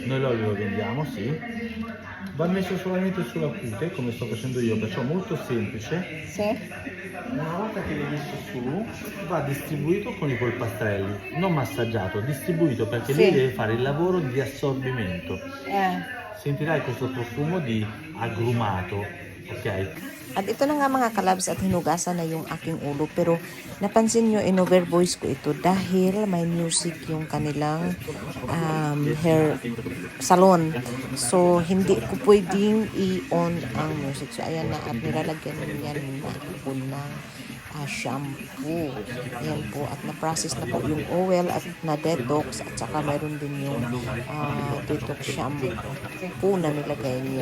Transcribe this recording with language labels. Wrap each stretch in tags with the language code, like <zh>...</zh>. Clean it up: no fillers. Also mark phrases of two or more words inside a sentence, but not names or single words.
<it>Noi l'olio lo vendiamo, sì. Va messo solamente sulla cute, come sto facendo io, perciò molto semplice. Sì? Una volta che l'hai messo su, va distribuito con i polpastrelli, non massaggiato, distribuito perché Sì. lui deve fare il lavoro di assorbimento. Sentirai questo profumo di agrumato, ok?</it> <tl>At ito na nga mga kalabs at hinugasan na yung aking ulo. Pero napansin nyo, in-</tl> <en>over voice</en> <tl>ko ito dahil may music yung kanilang</tl> <en>hair salon.</en> <tl>So, hindi ko pwedeng i-on ang music. So, ayan na. At nilalagyan yan na shampoo. Ayan po. At na-process na po yung oil at na-detox. At saka mayroon din yung</tl> <en>detox shampoo</en> <tl>na nilagay niya.</tl>